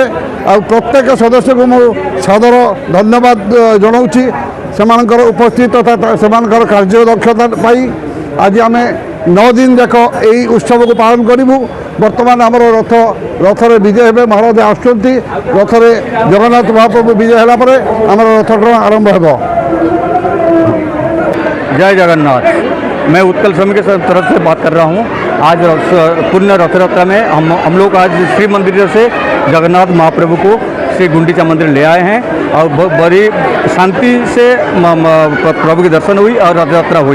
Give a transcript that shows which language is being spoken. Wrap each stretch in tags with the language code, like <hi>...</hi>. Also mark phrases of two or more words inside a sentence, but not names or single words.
<or>ଆଉ ପ୍ରତ୍ୟେକ ସଦସ୍ୟଙ୍କୁ ମୁଁ ସାଦର ଧନ୍ୟବାଦ ଜଣାଉଛି ସେମାନଙ୍କର ଉପସ୍ଥିତତା, ସେମାନଙ୍କର କାର୍ଯ୍ୟଦକ୍ଷତା ପାଇଁ। ଆଜି ଆମେ 9 ଦିନ ଯାକ ଏହି ଉତ୍ସବକୁ ପାଳନ କରିବୁ। ବର୍ତ୍ତମାନ ଆମର ରଥରେ ବିଜେ ହେବେ, ମହାରାଜ ଆସୁଛନ୍ତି। ରଥରେ ଜଗନ୍ନାଥ ମହାପ୍ରଭୁ ବିଜେ ହେଲା ପରେ ଆମର ରଥଟଣା ଆରମ୍ଭ ହେବ।</or> <hi>जय जगन्नाथ। मैं उत्कल श्रमिक की तरफ से बात कर रहा हूँ। आज पुण्य रथ यात्रा में हम लोग आज श्री मंदिर से जगन्नाथ महाप्रभु को श्री गुंडीचा मंदिर ले आए हैं और बड़ी शांति से प्रभु के दर्शन हुई और रथ यात्रा हुई।</hi>